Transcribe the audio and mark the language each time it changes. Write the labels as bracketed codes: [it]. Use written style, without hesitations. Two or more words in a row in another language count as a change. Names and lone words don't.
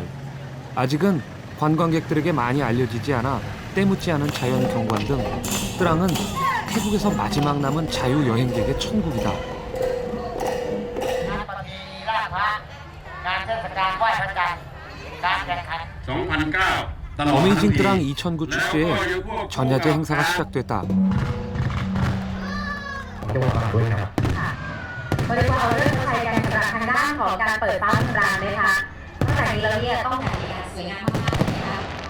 [ko] 아직은 관광객들에게 많이 알려지지 않아 때묻지 않은 자연 경관 등 뜨랑은 태국에서 마지막 남은 자유 여행객의 천국이다. 어메이징 뜨랑 2009 축제에 전야제 행사가 시작됐다. [th] วันนี้พวกเราเริ่มใช้กันสำหรับทางด้านของการเปิดฟ้าสงกรานต์นะคะนอกจากนี้แล้วเนี่ยต้องแต่งงานสวยงามมากๆเลยนะคะ